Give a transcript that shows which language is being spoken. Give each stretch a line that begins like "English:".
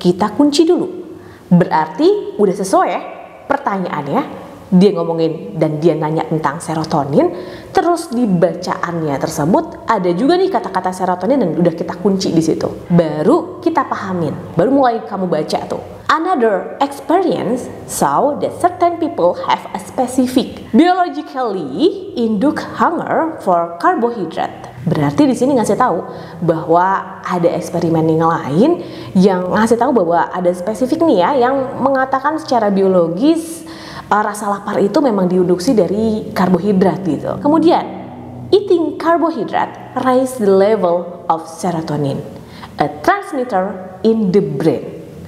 Indonesian: Kita kunci dulu, berarti udah sesuai ya. Pertanyaannya dia ngomongin dan dia nanya tentang serotonin, terus di bacaannya tersebut ada juga nih kata-kata serotonin dan udah kita kunci di situ. Baru kita pahamin, baru mulai kamu baca tuh.
English: Another experience saw that certain people have a specific biologically induced hunger for carbohydrate.
Indonesian: Berarti di sini ngasih tahu bahwa ada eksperimen yang lain yang ngasih tahu bahwa ada spesifik nih ya yang mengatakan secara biologis rasa lapar itu memang diinduksi dari karbohidrat gitu. Kemudian
English: eating carbohydrate raise the level of serotonin, a transmitter in the brain.